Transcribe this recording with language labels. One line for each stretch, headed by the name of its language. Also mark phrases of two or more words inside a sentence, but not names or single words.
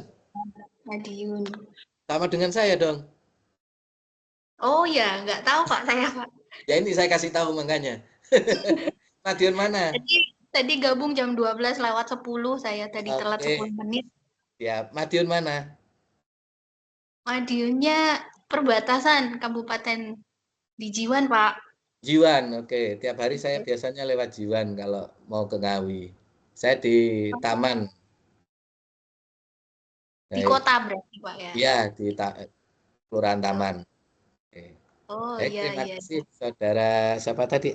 Indonesian: Madiun. Sama dengan saya dong. Oh ya, nggak tahu Pak saya, Pak. Ya ini saya kasih tahu makanya. Madiun mana? Tadi gabung jam 12 lewat 10, saya tadi telat 10 menit. Ya, Madiun mana? Madiunnya perbatasan Kabupaten di Jiwan, Pak. Jiwan, oke. Tiap hari saya biasanya lewat Jiwan kalau mau ke Ngawi. Saya di Taman. Di kota berarti, Pak ya? Iya, di Kelurahan Taman. Oke. Oh Baik, iya, terima iya. kasih Saudara siapa tadi?